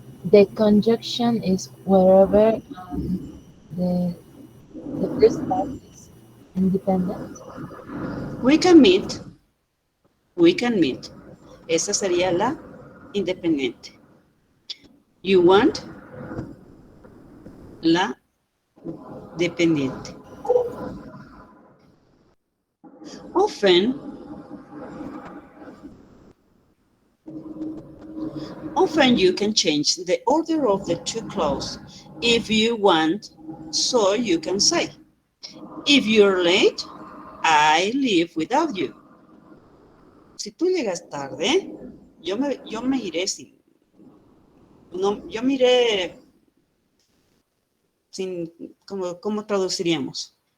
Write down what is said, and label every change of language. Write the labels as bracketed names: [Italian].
[English] The conjunction is wherever the first part is independent. We can meet. We can meet. [Spanish] Esa sería la independiente. [English] You want [Spanish] la dependiente. [English] Often you can change the order of the two clauses if you want, so you can say, if you're late, I leave without you. [Spanish] Si tú llegas tarde, yo me iré sin, no, yo me iré sin, ¿cómo traduciríamos?